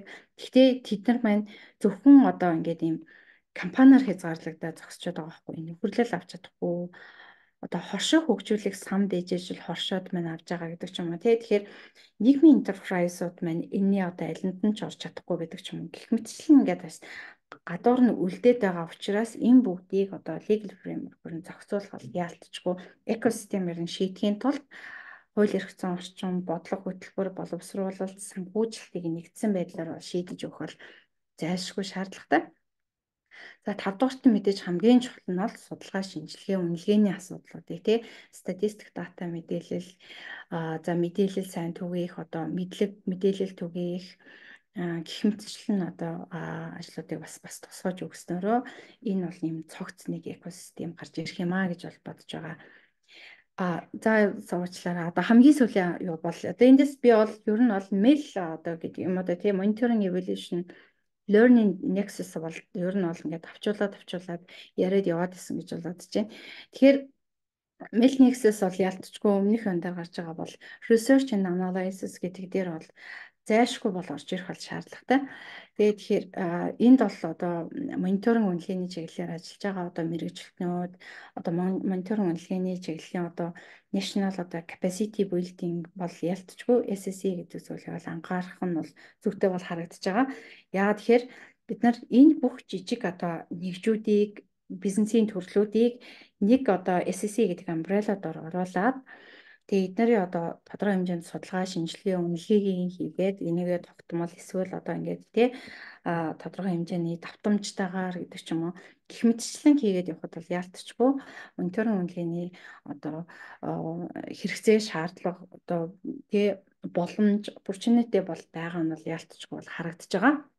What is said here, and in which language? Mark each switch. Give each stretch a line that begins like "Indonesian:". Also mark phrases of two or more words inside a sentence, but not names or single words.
Mongolian: Гэхдээ тэд нар маань зөвхөн одоо ингээд юм компаниар хязгаарлагдаад зогсчод байгаа байхгүй. Нөхөрлөл авч чадахгүй одоо хоршоо хөгжүүлэх самд ээжижил хоршоод маань авж байгаа гэдэг ч юм уу тий. Тэгэхээр нийгмийн enterprise-ууд маань энэний одоо алинд нь ч орж чадахгүй гэдэг ч юм уу. Гэх мэтчлэн ингээд бас гадуур нь үлдээд байгаа учраас энэ бүгдийг одоо
English: legal framework-
Mongolian: оор зохицуулах яалтчгүй экосистемээр нь шийдэхийн тулд хууль эрх зүйн орчин, бодлого хөтөлбөр, боловсруулалт, санхүүжилтийг нэгдсэн байдлаар шийдэж өгөх бол зайлшгүй шаардлагатай. За 5 дугаарт нь мэдээж хамгийн чухал нь бол судалгаа шинжилгээ үнэлгээний асуудлуудыг тий статистик дата мэдээлэл за мэдээлэл сайн түгээх одоо мэдээлэл түгээх гэх мэтчлэн одоо ажлуудыг бас тусгаж өгснөөрөө энэ бол нэм цогц нэг экосистем гарч ирэх юм а гэж бол бодож байгаа. За суучлаарай. Одоо хамгийн сүүлийн юу бол одоо эндээс би бол ер нь бол mail одоо гэдэг юм одоо тий
English: monitoring evaluation learning nexus
Mongolian: бол ер нь бол ингээд авчуулаад яриад яваад исэн гэж бодож байна. Тэгэхээр
English: mail nexus
Mongolian: бол ялтчгүй өмнөх өндөр гарч байгаа бол
English: research and analysis
Mongolian: гэдэг дээр бол зайлшгүй бол орж ирэх бол шаардлагатай. Тэгэхээр энд бол одоо мониторинг үнэлгээний чиглэлээр ажиллаж байгаа одоо мэрэгчлэнүүд одоо мониторинг үнэлгээний чиглэлийн одоо national одоо
English: capacity building
Mongolian: бол ялтчгүй SSC гэдэг зүйлийг бол анхаарах нь бол зүйтэй бол харагдаж байгаа. Яагаад тэгэхээр бид нар энэ бүх жижиг одоо нэгжүүдийг бизнесийн төрлүүдийг нэг одоо SSC гэдэг umbrella дор оруулаад тэгээ эднэрийн одоо тодорхой хэмжээнд судалгаа, шинжилгээ, үнэлгээгийн хийгээд энийгээ тогтмол эсвэл одоо ингээд тий тодорхой хэмжээний давтамжтайгаар гэдэг ч юм уу гэх мэтчлэн хийгээд явхад бол яалтчгүй мониторинг үнэлгээний одоо хэрэгцээ шаардлага одоо тий боломж opportunity бол байгаа нь бол яалтчгүй бол харагдаж байгаа.